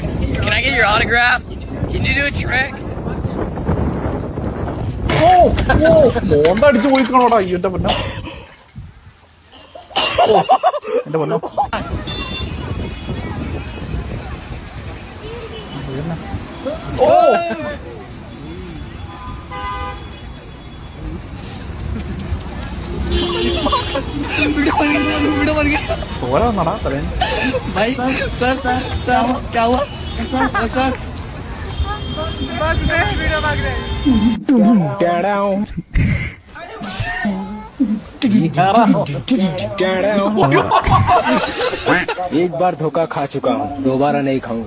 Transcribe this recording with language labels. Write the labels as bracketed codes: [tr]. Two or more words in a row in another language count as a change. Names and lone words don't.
[en] Can I get your autograph? Can you do a trick? [ml] മോന്തടിച്ച് പോയിക്കണോടാ ഈ എന്റെ പൊന്നോ. എന്റെ പൊന്നോ. ഓരോന്നടാ തലേ. [hi] एक बार धोखा खा चुका हूँ, दोबारा नहीं खाऊंगा।